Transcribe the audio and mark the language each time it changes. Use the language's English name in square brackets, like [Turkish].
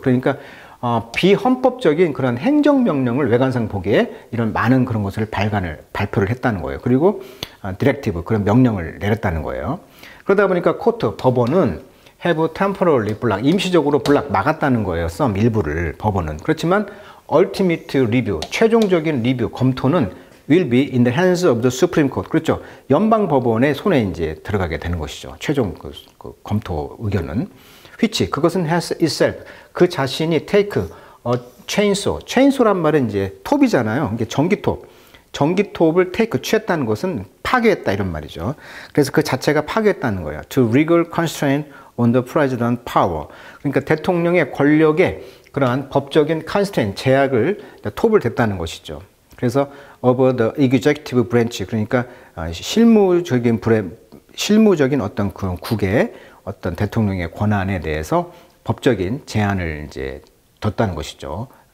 [Korean] 그러니까 비헌법적인 그런 행정명령을 외관상 보기에 이런 많은 그런 것을 발표를 했다는 거예요. 그리고 디렉티브, 그런 명령을 내렸다는 거예요. 그러다 보니까 코트, 법원은 [English] have temporarily block, [Korean] 임시적으로 막았다는 거예요. some 일부를, 법원은. [English] 그렇지만 ultimate review, [Korean] 최종적인 리뷰, 검토는 [English] will be in the hands of the Supreme Court. [Korean] 그렇죠. 연방 법원의 손에 이제 들어가게 되는 것이죠. 최종 그 검토 의견은. [English] which, [Korean] 그것은 [English] has itself, [Korean] 그 자신이 [English] take a chainsaw. [Korean] chainsaw란 말은 이제 톱이잖아요. 이게 전기톱. 전기톱을 take, 취했다는 것은 파괴했다 이런 말이죠. 그래서 그 자체가 파괴했다는 거예요. [English] To legal constraint on the president's power. [Korean] 그러니까 대통령의 권력에 그러한 법적인 constraint, 제약을 톱을 댔다는 것이죠. 그래서 [English] over the executive branch, [Korean] 그러니까 실무적인 어떤 그런 국의 어떤 대통령의 권한에 대해서 법적인 제한을 이제 뒀다는 것이죠.